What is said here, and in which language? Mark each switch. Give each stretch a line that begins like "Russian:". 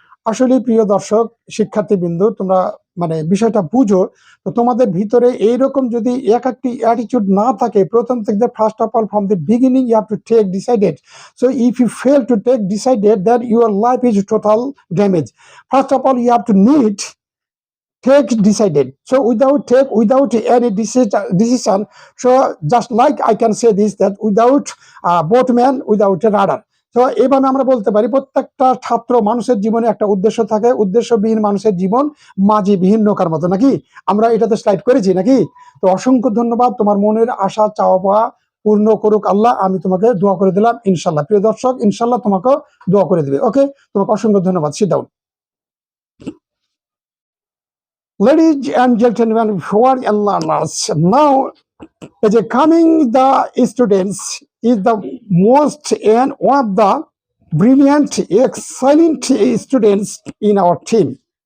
Bangla: আসলে প্রিয় দর্শক, শিক্ষার্থীবৃন্দ, তোমরা মানে বিষয়টা বুঝো। তো তোমাদের ভিতরে এইরকম যদি একটি অ্যাটিটিউড না থাকে, প্রথম থেকে
English: First of all from the beginning you have to take decided. So if you fail to take decided, that your life is total damage. First of all, you have to need take decided. So without any decision, so just like I can say this, that without boatman, without a rudder.
Bangla: তো এইভাবে আমরা বলতে পারি প্রত্যেকটা ছাত্র মানুষের জীবনে একটা উদ্দেশ্য থাকে, উদ্দেশ্যবিহীন মানুষের জীবন মাঝিবিহীন নৌকার মতো, নাকি? আমরা এটাতে স্লাইড করেছি নাকি? তো অসংখ্য ধন্যবাদ, তোমার মনের আশা চাওয়া পাওয়া পূর্ণ করুক আল্লাহ, আমি তোমাকে দোয়া করে দিলাম ইনশাল্লাহ। প্রিয় দর্শক, ইনশাল্লাহ তোমাকে দোয়া করে দিবে। ওকে, তোমাকে অসংখ্য ধন্যবাদ।
English: Sit down. Ladies and gentlemen, viewers and learners, now as a coming the students is the most and one of the brilliant, excellent students in our team.